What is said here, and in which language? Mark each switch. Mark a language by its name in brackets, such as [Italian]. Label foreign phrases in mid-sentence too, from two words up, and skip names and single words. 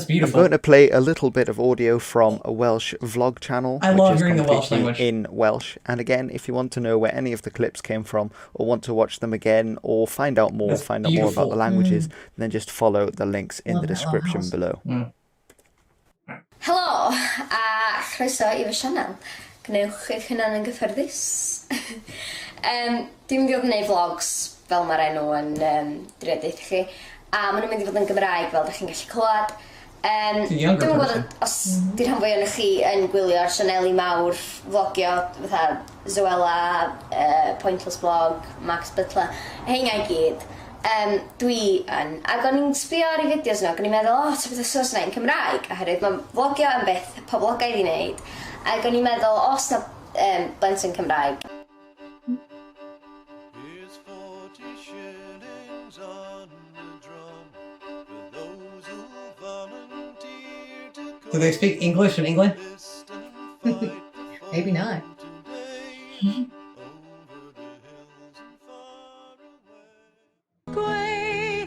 [English] I'm beautiful. going to play a little bit of audio from a Welsh vlog channel. I which love is hearing the Welsh completely language. in Welsh. And again, if you want to know where any of the clips came from, or want to watch them again, or find out more, That's find out more beautiful. about the languages, then just follow the links in Love the that little description house. below. [Welsh] Helo, a chroeso i fy sianel. Gwnewch eich hunan yn gyffyrddus. Dwi'n mynd i fod yn gwneud vlogs fel mae'r enw yn driodaeth chi. A maen nhw'n mynd i fod yn Gymraeg fel ydych chi'n gallu clywed. [English] younger [Welsh] Dwi'n [English] person. [Welsh] gwybod os di'r rhan fwy o'n chi yn gwylio'r sianeli mawr vlogio fatha Zoella, Pointless Blog, Max Butler, heina I gyd. Dwi yn, ac o'n i'n sbio ar ei fideos nhw, ac o'n i'n meddwl, o, ta beth o Saesneg yn Cymraeg, oherwydd mae vlogio yn beth poblogaidd i wneud, ac o'n i'n meddwl, os na blentyn Cymraeg. [English] Here's 40 shillings on the drum for those who volunteer to come. Do they speak English in England? List and fight the Maybe not. today. Over the hills and far away.